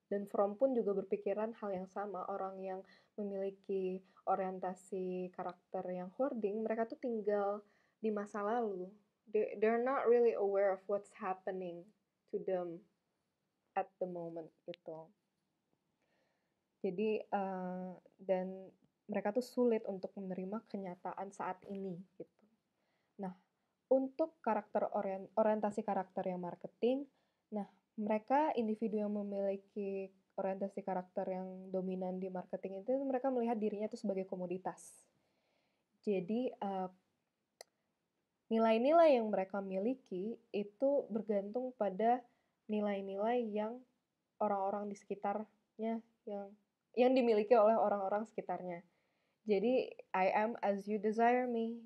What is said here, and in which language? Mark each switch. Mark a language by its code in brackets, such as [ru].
[id] Dan From pun juga berpikiran hal yang sama. Orang yang memiliki orientasi karakter yang hoarding, mereka tuh tinggal di masa lalu. [en] They're not really aware of what's happening to them at the moment gitu. [id] Jadi dan mereka tuh sulit untuk menerima kenyataan saat ini gitu. Nah, untuk orientasi karakter yang marketing, nah mereka individu yang memiliki orientasi karakter yang dominan di marketing itu mereka melihat dirinya itu sebagai komoditas. Jadi nilai-nilai yang mereka miliki itu bergantung pada nilai-nilai yang orang-orang di sekitarnya yang dimiliki oleh orang-orang sekitarnya. [en] Jadi I am as you desire me.